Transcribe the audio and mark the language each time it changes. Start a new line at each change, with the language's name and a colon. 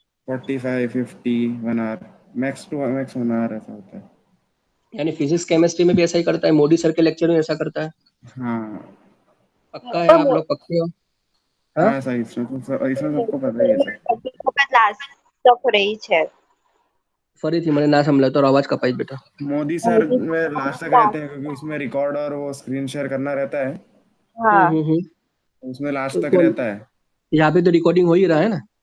Hindi: 45 50 1 our, max to max 1 our ऐसा होता है। यानी फिजिक्स केमिस्ट्री में भी ऐसा ही करता है, मोदी सर के लेक्चर में ऐसा करता है? हाँ पक्का है? आप लोग पक्के हो? हाँ, हाँ सर, इसमें सबको पता ही है सर। लास्ट तक रही है।
Gujarati: फरीથી મને ના સંભળાય તો અવાજ કપાઈ બેટા।
Hindi: मोदी सर में लास्ट तक रहते हैं क्योंकि उसमें रिकॉर्ड और वो स्क्रीन शेयर करना रहता है, हाँ। उसमें लास्ट तो तक कौन, रहता है। यहाँ पे तो रिकॉर्डिंग हो ही रहा है ना?